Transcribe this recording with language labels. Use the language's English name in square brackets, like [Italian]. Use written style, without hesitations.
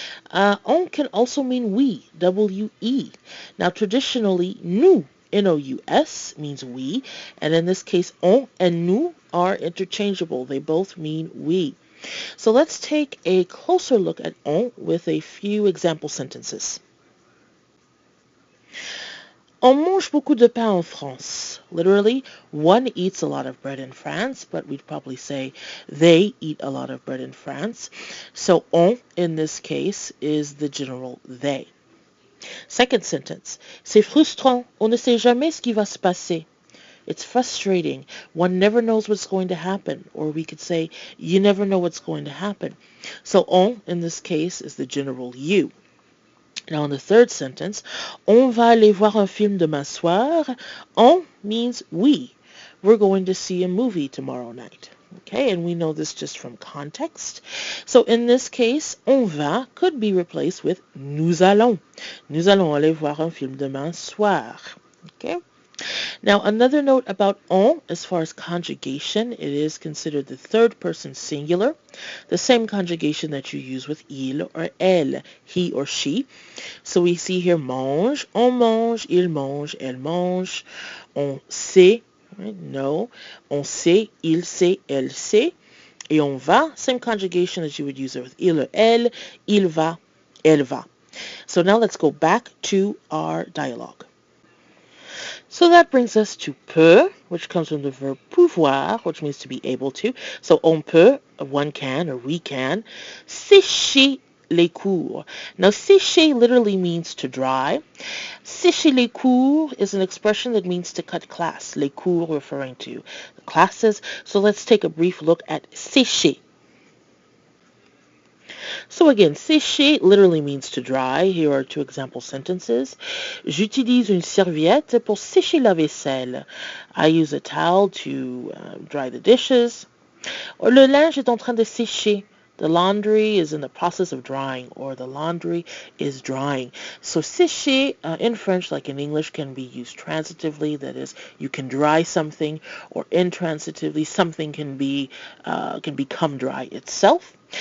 [English] On can also mean we, W-E. Now traditionally, nous, N-O-U-S, means we, and in this case, on and nous are interchangeable. They both mean we. So let's take a closer look at on with a few example sentences. [French] On mange beaucoup de pain en France. [English] Literally, one eats a lot of bread in France, but we'd probably say they eat a lot of bread in France. So on, in this case, is the general they. Second sentence. [French] C'est frustrant. On ne sait jamais ce qui va se passer. [English] It's frustrating. One never knows what's going to happen. Or we could say, you never know what's going to happen. So on, in this case, is the general you. Now in the third sentence, [French] on va aller voir un film demain soir. [English] On means we. We're going to see a movie tomorrow night. Okay, and we know this just from context. So in this case, on va could be replaced with nous allons. [French] Nous allons aller voir un film demain soir. [English] Okay. Now, another note about on, as far as conjugation, it is considered the third person singular, the same conjugation that you use with il or elle, he or she. So we see here [French] mange, on mange, il mange, elle mange, on sait, right? No, on sait, il sait, elle sait, et on va, [English] same conjugation as you would use it with il or elle, [French] il va, elle va. [English] So now let's go back to our dialogue. So that brings us to peut, which comes from the verb pouvoir, which means to be able to. So on peut, one can or we can, [French] sécher les cours. [English] Now sécher literally means to dry. Sécher les cours is an expression that means to cut class. Les cours referring to the classes. So let's take a brief look at sécher. So again, sécher literally means to dry. Here are two example sentences. [French] J'utilise une serviette pour sécher la vaisselle. [English] I use a towel to dry the dishes. [French] Or le linge est en train de sécher. [English] The laundry is in the process of drying, or the laundry is drying. So sécher in French, like in English, can be used transitively. That is, you can dry something, or intransitively, something can become dry itself.